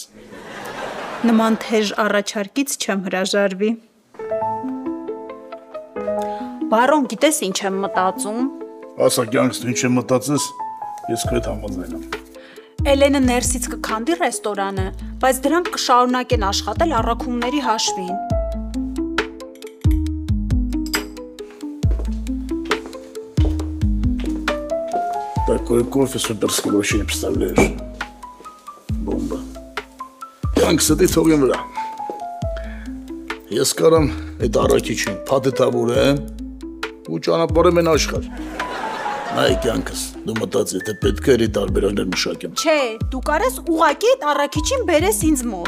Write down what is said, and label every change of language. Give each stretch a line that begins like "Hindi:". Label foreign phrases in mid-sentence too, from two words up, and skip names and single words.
Armenian: Նման թեժ առաջարկից չեմ հրաժարվի։ Բարոն, գիտես ինչ եմ մտածում։ Ասա կյանքս դու ինչ եմ մտածես, ես քո հետ համաձայն եմ։ Էլենը ներսից կքանդի ռեստորանը, բայց դրանք կշարունակեն աշխատել առաքումների հաշվին։
Russian: Такой кофе суперский вообще не представляешь. Бомба.
Armenian: Կյանքս դի թողեմ վրա։ Ես կարամ այդ առաքիչին փաթեթավորեմ ու ճանապարհեմ են աշխարհ։ Այ կյանքս, դու մտածի, թե պետք է իր տարբերաններ մշակեմ։ Չէ, դու կարես ուղակի այդ առաքիչին բերես ինձ մոտ։